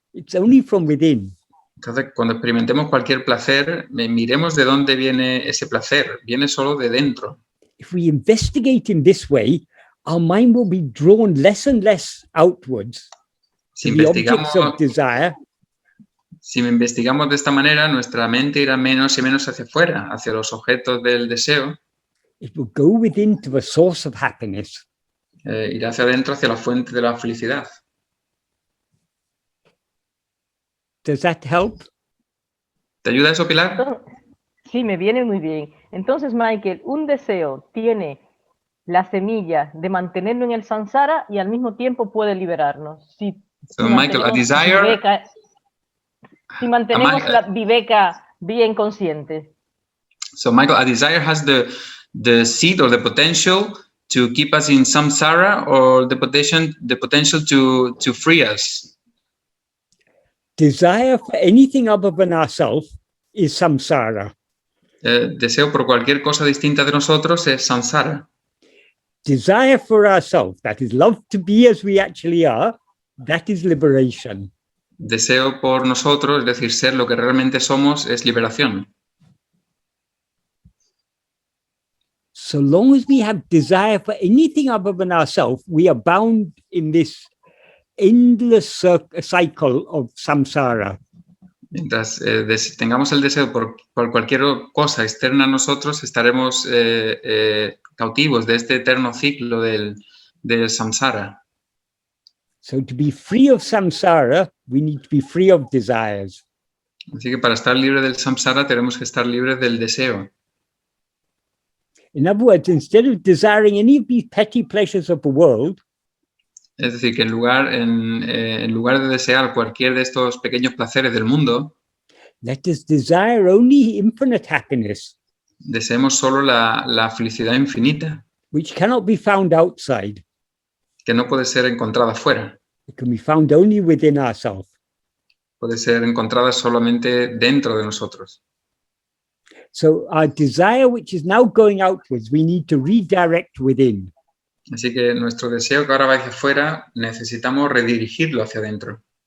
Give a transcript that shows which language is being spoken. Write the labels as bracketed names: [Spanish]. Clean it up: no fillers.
[English] It's only from within. [Spanish] Entonces, cuando experimentemos cualquier placer, miremos de dónde viene ese placer. Viene solo de dentro. [English] If we investigate in this way, our mind will be drawn less and less outwards to the objects of desire. [Spanish] Si investigamos de esta manera, nuestra mente irá menos y menos hacia afuera, hacia los objetos del deseo. [English] It will go within to the source of happiness. [Spanish] Irá hacia adentro, hacia la fuente de la felicidad. [English] Does that help? [Spanish] ¿Te ayuda eso, Pilar? Sí, me viene muy bien. Entonces, Michael, un deseo tiene la semilla de mantenerlo en el samsara y al mismo tiempo puede liberarnos. Si [English] Michael, a desire... [Spanish] Si mantenemos la vivēka bien consciente. [English] So, Michael, a desire has the seed or the potential to keep us in samsara, or the potential to free us. Desire for anything other than ourselves is samsara. [Spanish] Deseo por cualquier cosa distinta de nosotros es samsara. [English] Desire for ourselves, that is love to be as we actually are, that is liberation. [Spanish] Deseo por nosotros, es decir, ser lo que realmente somos, es liberación. [English] So long as we have desire for anything other than ourselves, we are bound in this endless cycle of samsara. [Spanish] Mientras tengamos el deseo por cualquier cosa externa a nosotros, estaremos cautivos de este eterno ciclo del samsara. [English] So to be free of samsara, we need to be free of desires. [Spanish] Así que para estar libre del samsara tenemos que estar libres del deseo. [English] In other words, instead of desiring any of these petty pleasures of the world, [Spanish] Es decir, que en lugar de desear cualquier de estos pequeños placeres del mundo, [English] let us desire only infinite happiness, [Spanish] deseemos solo la felicidad infinita, [English] which cannot be found outside. [Spanish] que no puede ser encontrada fuera, [English] It can be found only within ourselves. [Spanish] puede ser encontrada solamente dentro de nosotros. [English] So our desire, which is now going outwards, we need to redirect within. [Spanish] Así que nuestro deseo que ahora va hacia afuera, necesitamos redirigirlo hacia adentro.